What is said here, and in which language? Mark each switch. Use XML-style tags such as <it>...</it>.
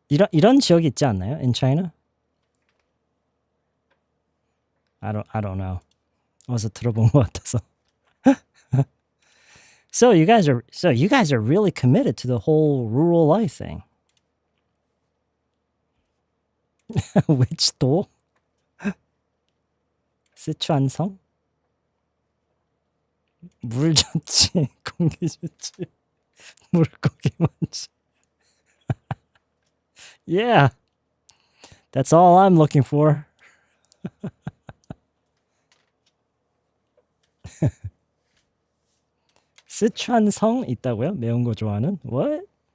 <ko>이런 지역이 있지 않나요?</ko> <en>In China? I don't know.</en> <ko>어디서 들어본 것 같아서.</ko> <en>So you guys are really committed to the whole rural life thing. Which 도?</en> <ko>스촨성? 물 좋지, 공기 좋지, 물고기 많지.</ko> <en>Yeah, that's all I'm looking for.</en> <ko>스촨성 있다고요? 매운 거 좋아하는?</ko> <en>What?</en>